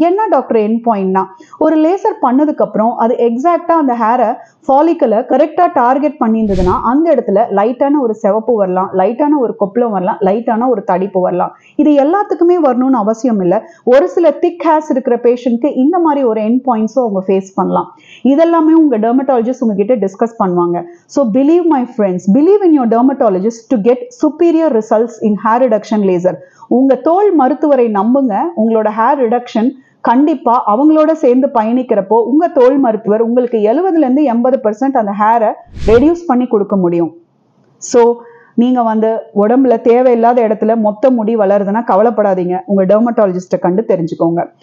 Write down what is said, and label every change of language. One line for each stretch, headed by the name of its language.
Tamil: என்ன doctor end பாயிண்ட்னா, ஒரு laser பண்ணதுக்கு அப்புறம் அது எக்ஸாக்டா அந்த ஹேரை ஃபாலிக்கலை கரெக்டா டார்கெட் பண்ணியிருந்ததுன்னா அந்த இடத்துல லைட்டான ஒரு சிவப்பு வரலாம், லைட்டான ஒரு கொப்பளம் வரலாம், லைட்டான ஒரு தடிப்பு வரலாம். இது எல்லாத்துக்குமே வரணும்னு அவசியம் இல்லை. ஒரு சில திக் ஹேர்ஸ் இருக்கிற பேஷண்ட்க்கு இந்த மாதிரி ஒரு எண்ட் பாயிண்ட்ஸும் அவங்க ஃபேஸ் பண்ணலாம். இதெல்லாமே உங்க டெர்மட்டாலஜிஸ்ட் உங்ககிட்ட டிஸ்கஸ் பண்ணுவாங்க.
English: So believe my friends, believe in your dermatologist to get superior results in hair reduction laser.
Tamil: உங்க தோல் மருத்துவரை நம்புங்க. உங்களோட ஹேர் ரிடக்ஷன் கண்டிப்பா அவங்களோட சேர்ந்து பயணிக்கிறப்போ உங்க தோல் மருத்துவர் உங்களுக்கு 70% அந்த ஹேரை ரெடியூஸ் பண்ணி கொடுக்க முடியும். ஸோ நீங்க வந்து உடம்புல தேவையில்லாத இடத்துல மொத்த முடி வளருதுன்னா கவலைப்படாதீங்க, உங்க டெர்மட்டாலஜிஸ்ட்டை கண்டு தெரிஞ்சுக்கோங்க.